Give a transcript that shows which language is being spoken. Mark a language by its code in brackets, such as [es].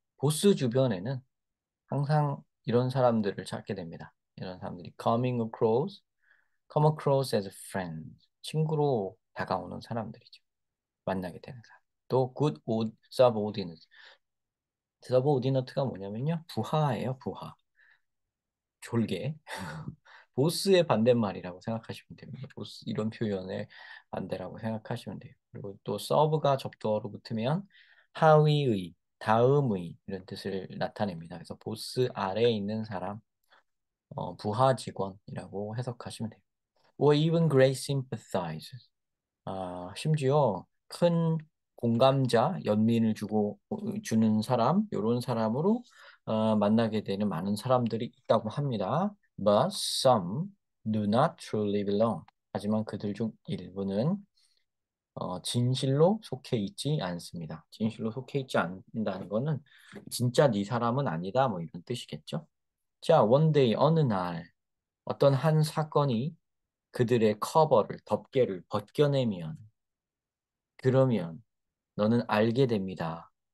[ko] 보스 주변에는 항상 이런 사람들을 찾게 됩니다. 이런 사람들이 [en] come across as friends. [ko] 친구로 다가오는 사람들이죠. 만나게 되는 사람. 또 subordinate. subordinate가 뭐냐면요. 부하예요, 부하. 졸개. 보스의 반대말이라고 생각하시면 됩니다. 보스 이런 표현의 반대라고 생각하시면 돼요. 그리고 또 서브가 접두어로 붙으면 하위의, 다음의 이런 뜻을 나타냅니다. 그래서 보스 아래에 있는 사람, 부하 직원이라고 해석하시면 돼요. [en] Or even great sympathizers. [ko] 심지어 큰 공감자, 연민을 주는 사람, 이런 사람으로 만나게 되는 많은 사람들이 있다고 합니다. [en] But some do not truly belong. [ko] 하지만 그들 중 일부는 진실로 속해 있지 않습니다. 진실로 속해 있지 않는다는 거는 진짜 네 사람은 아니다, 뭐 이런 뜻이겠죠. 자, [en] one day [ko] 어느 날 어떤 한 사건이 그들의 커버를, 덮개를 벗겨내면 그러면 너는 알게 됩니다.